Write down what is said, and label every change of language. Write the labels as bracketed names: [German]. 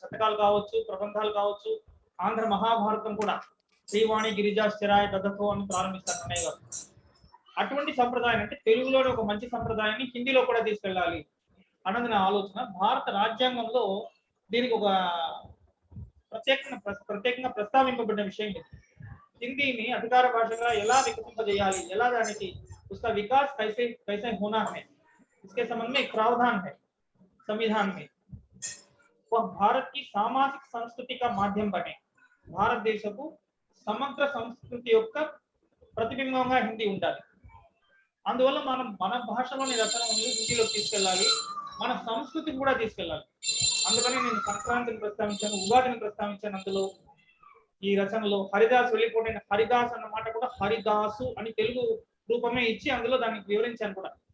[Telugu] శతకాలు కావచ్చు, ప్రబంధాలు కావచ్చు. ఆంధ్ర మహాభారతం కూడా శ్రీవాణి గిరిజా స్థిరాయ దదతో అని ప్రారంభిస్తారు అన్నయ్య గారు. అటువంటి సంప్రదాయం, అంటే తెలుగులోని ఒక మంచి సంప్రదాయాన్ని హిందీలో కూడా తీసుకెళ్ళాలి అన్నది నా ఆలోచన. భారత రాజ్యాంగంలో దీనికి ఒక ప్రత్యేకంగా ప్రస్తావింపబడిన విషయం ఇది. హిందీని అధికార భాషగా ఎలా వికసింపజేయాలి, ఎలా దానికి [Hindi] उसका विकास कैसे होना है, इसके संबंध में एक प्रावधान है संविधान में. वह भारत की सामाजिक संस्कृति का माध्यम बने. [Telugu] భారత దేశపు సమగ్ర సంస్కృతి యొక్క ప్రతిబింబంగా హిందీ ఉండాలి. అందువల్ల మనం మన భాషలోని రచనలను హిందీలో తీసుకెళ్ళాలి, మన సంస్కృతిని కూడా తీసుకెళ్ళాలి. అందుకని నేను సంక్రాంతిని ప్రస్తావించాను, ఉగాదిని ప్రస్తావించాను. అందులో ఈ రచనలో హరిదాస్ వెళ్ళిపోయిన హరిదాస్ అన్న మాట కూడా హరిదాసు అని తెలుగు రూపమే ఇచ్చి అందులో దానికి వివరించాను కూడా.